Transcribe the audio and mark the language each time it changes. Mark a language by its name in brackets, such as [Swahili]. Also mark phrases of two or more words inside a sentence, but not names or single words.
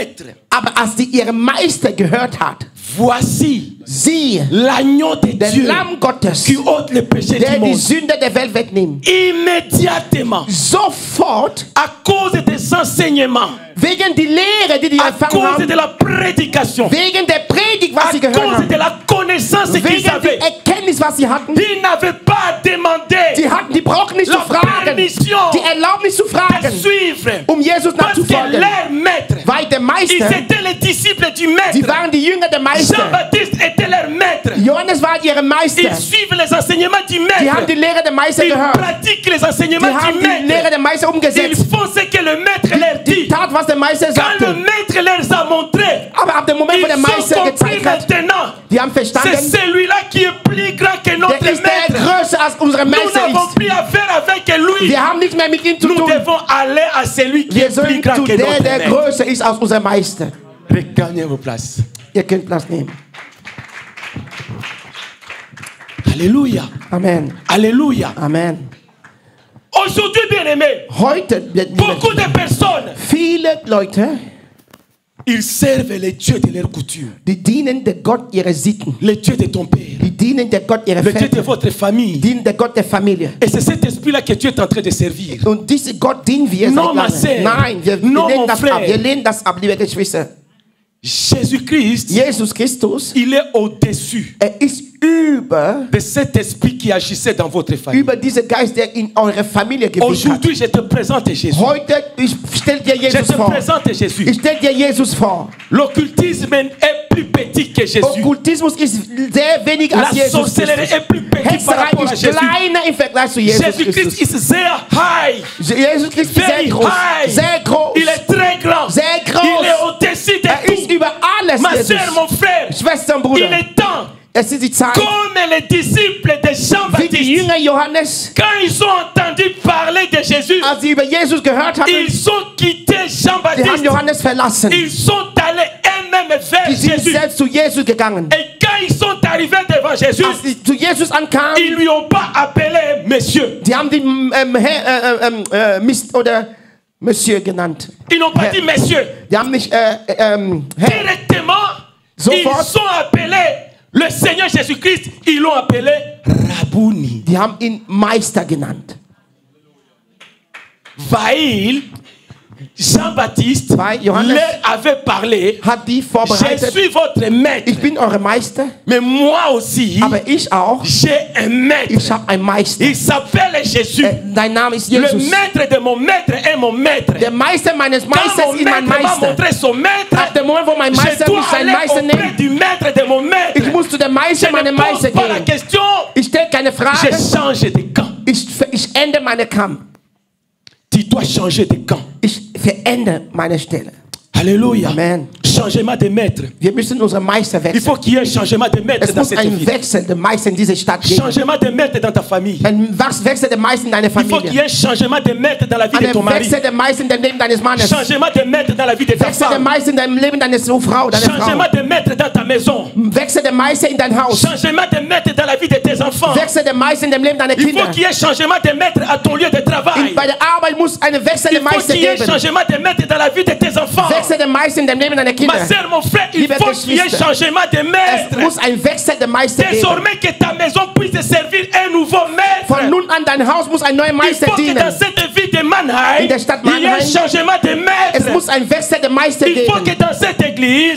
[German] Aber als die ihren Meister gehört hat, [French] Voici [German] Siehe, [French] l'agneau de [German] der [French] Dieu [German] Lamm Gottes, [French] qui ôte le péché [German] der [French] du [German] die [French] monde. [German] Sünde der Welt wegnimmt. [French] Immédiatement, [German] Sofort, [French] à cause des enseignements, [German] wegen die Lehre, die [French] à [German] empfangen [French] cause [German] haben, [French] de la prédication, [German] wegen der Predigt, was [French] à [German] sie gehört [French] cause [German] haben, [French] de la connaissance qu'ils [German] wegen [French] avaient, [German] der Erkenntnis, was sie hatten, [French] ils n'avaient pas à demander [German] die brauchen nicht zu [French] la [German] fragen, [French] permission [German] die Erlaubnis zu [French] de [German] fragen, [French] suivre. [German] Jesus [French] Parce que [German] nachzufolgen. [French] leur maître, [German] Weil der [French] ils [German] Meister, [French] étaient les disciples du [German] sie [French] maître. [German] waren die Jünger der Meister. [French] Jean-Baptiste était leur maître. [German] Johannes war ihre Meister. [French] Ils suivent les enseignements du [German] Die haben die [French] maître. [German] Lehre der Meister [French] Ils [German] gehört. [French] pratiquent les [German] Die [French] enseignements [German] haben [French] du [German] die Lehre [French] maître. [German] der Meister [French] Ils [German] umgesetzt. [French] font ce que le maître leur [German] Die [French] dit. [German] tat, was der Meister [French] Quand le [German] sagte. [French] maître leur a montré, [German] Aber ab dem Moment, wo der [French] ils [German] Meister [French] ont compris [German] gezeigt hat, [French] maintenant. [German] die haben [French] C'est [German] verstanden, [French] celui-là qui est plus grand que notre [German] der ist der [French] maître. [German] größer als unsere [French] Nous [German] Meister [French] n'avons [German] ist. [French] plus affaire avec lui. [German] Wir haben nichts mehr mit ihm zu [French] Nous [German] tun. [French] devons aller à celui qui [German] Wir [French] est plus [German] sollen [French] grand [German] zu [French] que [German] der, [French] notre [German] der [French] maître. [German] größer ist als unser Meister. [French] Regagnez vos places. [German] Ihr könnt Platz nehmen. [French] Alléluia. [German] Amen. [French] Alléluia. [German] Amen. [French] Aujourd'hui, bien-aimés, [German] Heute, [French] beaucoup de personnes, [German] viele Leute, [French] ils servent les dieux de leur coutume. [German] die dienen der Gott ihrer Sitten. [French] Le Dieu de ton père. [German] Die dienen der Gott ihrer [French] Le Dieu de [German] Väter. [French] votre famille. [German] Dienen der Gott der Familie. [French] Et c'est cet esprit-là que tu es en train de servir. [German] Und diesen Gott dienen wir [French] Non, ma [German] seit [French] sœur. [German] lange. Nein, wir [French] Non, [German] lehnen [French] mon [German] das [French] frère. [German] ab. Wir lehnen das ab, liebe Geschwister. [French] Jésus-Christ, [German] Jesus Christus, [French] il est au-dessus [German] ist über [French] de cet esprit qui agissait dans votre famille. [German] diesen Geist, der in eure Familie gewirkt hat. [French] Aujourd'hui, je te présente Jésus. [German] Heute, ich stell dir [French] Je [German] Jesus [French] te [German] vor. [French] présente Jésus. [German] Ich stell dir Jesus vor. [French] L'occultisme est plus petit que Jésus. [German] Okkultismus ist sehr wenig [French] La [German] als Jesus [French] sorcellerie [German] Christus. [French] est plus petite par [German] Hexerei [French] rapport à [German] ist [French] Jésus. [German] kleiner im Vergleich zu Jesus [French] Jésus-Christ [German] Christus. is sehr high. Jesus Christus ist sehr [English] Very [German] groß. [English] high. [German] Sehr groß. [French] Il est très grand. [German] Sehr groß. [French] Il est au-dessus de [German] Er ist [French] tout. [German] über alles, [French] Ma [German] Jesus. [French] soeur, mon frère, [German] Schwester und [French] il [German] Bruder. [French] est temps, [German] Es ist die Zeit, [French] comme les disciples de [German] wie die [French] Jean-Baptiste, [German] Jünger Johannes, [French] quand ils ont entendu parler de Jésus, [German] als sie über Jesus gehört haben, [French] ils ont quitté [German] sie haben [French] Jean-Baptiste. [German] Johannes verlassen. [French] Ils sont allés eux-mêmes vers [German] Die sind [French] Jésus. [German] selbst zu Jesus gegangen. [French] Et quand ils sont arrivés devant Jésus, [German] Als sie zu Jesus ankamen, [French] ils lui ont pas appelé monsieur. [German] die haben den oder Monsieur genannt. [French] Ils n'ont pas dit monsieur. [German] Die haben nicht Herr. [French] Directement, [German] Sofort. [French] ils sont appelés le Seigneur Jésus-Christ, ils l'ont appelé Rabouni. [German] Die haben ihn Meister genannt. Weil Jean-Baptiste Weil Johannes [French] leur avait parlé, [German] hat die [French] je [German] vorbereitet. [French] suis votre maître, [German] Ich bin eure Meister, [French] mais moi aussi, [German] aber ich auch. [French] j'ai un maître. [German] Ich habe einen Meister. [French] Il s'appelle Jésus. [German] Dein Name ist [French] Le [German] Jesus. [French] maître de mon maître est mon maître. [German] Der Meister meines [French] Quand [German] Meisters [French] mon [German] ist mein [French] maître m'a [German] Meister. [French] montré son maître, [German] Ab dem Moment, wo mein [French] je [German] Meister [French] dois [German] mich sein [French] aller [German] Meister [French] auprès [German] nennt, [French] du maître de mon maître. [German] ich muss zu dem [French] Je [German] Meister [French] ne [German] meinem [French] pose [German] Meister [French] pas la [German] gehen. [French] question, [German] Ich stelle keine [French] je [German] Frage. [French] change de camp. [German] Ich ändere meine Kamm. [French] Tu dois changer de camp. [German] Ich verändere meine Stelle. [French] Alléluia. [German] Amen. [French] Changement de maître. [German] Wir müssen unsere Meister [French] Il [German] wechseln. [French] faut qu'il y ait un changement de maître [German] Es [French] dans [German] muss [French] cette [German] ein [French] ville. [German] Wechsel der Meister in diese Stadt geben. [French] Changement de maître dans ta famille. [German] Ein Wechsel der Meister in deiner [French] Il faut qu'il y [German] Familie. [French] ait un changement de maître dans la vie de ton [German] Ein [French] mari. [German] Wechsel der Meister in dem Leben deines Mannes. [French] Changement de maître dans la vie de ta [German] Wechsel der [French] femme. [German] Meister in deinem Leben deiner Frau, deiner Frau. [French] Changement de maître dans ta maison. [German] Wechsel der Meister in dein Haus. [French] Changement de maître dans la vie de tes enfants. [German] Wechsel der Meister in dem Leben deiner [French] Il faut [German] Kinder. [French] qu'il y ait changement de maître à ton lieu de travail. [German] Bei der Arbeit muss ein Wechsel der [French] Il faut [German] Meister [French] qu'il y ait [German] geben. [French] changement de maître dans la vie de tes enfants. [German] Wechsel der Meister in dem Leben deiner Kinder. [French] Ma soeur, mon frère, il [German] Liebe [French] faut qu'il y ait [German] Geschwister, [French] changement de [German] Es [French] maître. [German] muss ein Wechsel der Meister geben. [French] Désormais que ta maison puisse servir un nouveau maître. [German] Von nun an dein Haus muss ein neuer [French] Il [German] Meister [French] faut que [German] dienen. [French] dans cette ville de Mannheim, [German] In der Stadt [French] il y ait un [German] Mannheim, [French] changement de [German] Es [French] maître. [German] muss ein Wechsel der Meister [French] Il faut que [German] geben. [French] dans cette église,